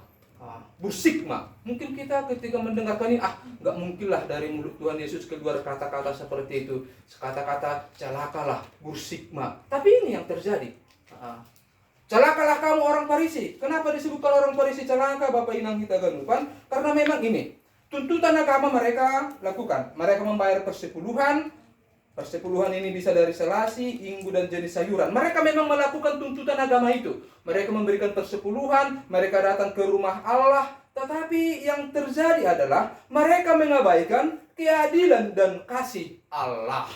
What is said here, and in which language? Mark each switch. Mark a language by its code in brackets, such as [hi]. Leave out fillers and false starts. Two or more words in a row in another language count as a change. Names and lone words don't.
[id] Bursikma. Mungkin kita ketika mendengarkan ini, nggak mungkinlah dari mulut Tuhan Yesus keluar kata-kata seperti itu. Kata-kata celakalah, bursikma. Tapi ini yang terjadi. Celakalah kamu orang Farisi. Kenapa disebutkan orang Farisi celaka, Bapak Inang kita ganupan? Karena memang ini tuntutan agama mereka lakukan. Mereka membayar persepuluhan. Persepuluhan ini bisa dari selasi, inggu, dan jenis sayuran. Mereka memang melakukan tuntutan agama itu. Mereka memberikan persepuluhan, mereka datang ke rumah Allah. Tetapi yang terjadi adalah mereka mengabaikan keadilan dan kasih Allah.